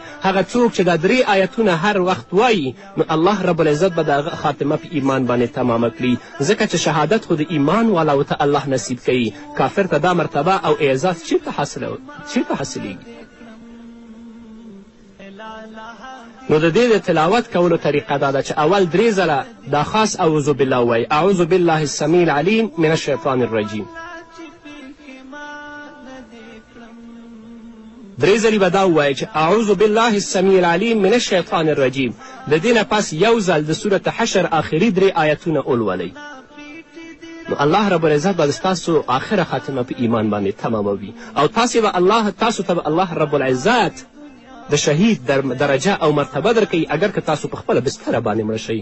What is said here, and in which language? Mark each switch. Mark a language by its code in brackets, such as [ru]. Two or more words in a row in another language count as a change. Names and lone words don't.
[ps] هغه څوک چې دا 3 آیتونه هر وخت وایي نو [ar] الله رب العزت [ps] به د هغه خاتمه په ایمان باندې تمامه کړي، ځکه چې شهادت خو د ایمان والاو ته الله نصیب کوي. کافر ته دا مرتبه او اعزاز چیرته حاصلیږي؟ نو د دې د تلاوت کولو طریقه دا ده چې اول 3 ځله دا خاص [ar] اعوذ بالله [ps] وایي، [ar] اعوذ بالله السمیع العلیم من الشیطان الرجیم. [ps] 3 ځلې به دا ووایي چې [ar] اعوذ بالله السمیع العلیم من الشیطان الرجیم. [ps] د دې نه پس یو ځل د سورت حشر آخري 3 آیتونه ولولئ، نو [ar] الله رب العزت [ps] به ستاسو آخره خاتمه په ایمان باندې تماموي، او تاسو ته به [ar] الله رب العزت [ps] د شهید درجه او مرتبه درکوي، اگر که تاسو په خپله بستره باندې مړه شئ.